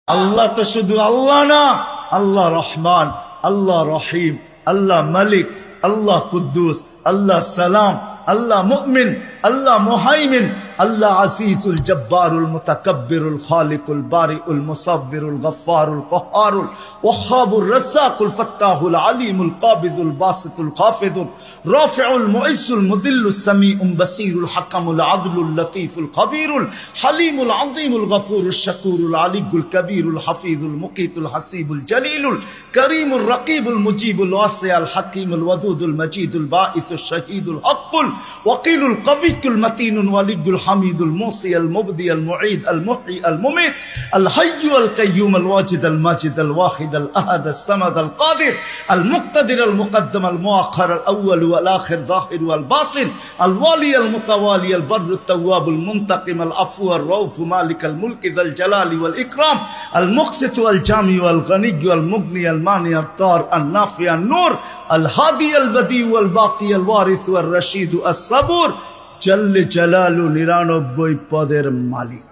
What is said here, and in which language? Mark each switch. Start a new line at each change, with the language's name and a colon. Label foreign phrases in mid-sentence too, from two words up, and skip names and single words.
Bangla: আল্লাহ তো শুধু আল্লাহ না,
Arabic: الله رحمن، الله رحيم، الله مالك، الله قدوس، الله سلام، الله مؤمن، الله مهيمن، الله العزيز الجبار المتكبر الخالق البارئ المصور الغفار القهار الوهاب الرزاق الفتاح العليم القابض الباسط الخافض الرافع المعز المذل السميع البصير الحكم العدل اللطيف الخبير الحليم العظيم الغفور الشكور العلي الكبير الحفيظ المقيت الحسيب الجليل الكريم الرقيب المجيب الواسع الحكيم الودود المجيد الباعث الشهيد الحق الوكيل القوي المتين الولي حميد الموصي المبدي المعيد المحيي المميت الحي القيوم الواجد الماجد الواحد الأحد الصمد القادر المقتدر المقدم المؤخر الأول والآخر ظاهر والباطن الوالي المتوالي البر التواب المنتقم العفو الرؤوف مالك الملك ذا الجلال والإكرام المقسط والجامع والغني والمغني المانع الضار النافع النور الهادي البديع والباقي الوارث والرشيد الصبور جل جلاله 99
Bangla: পদের মালিক।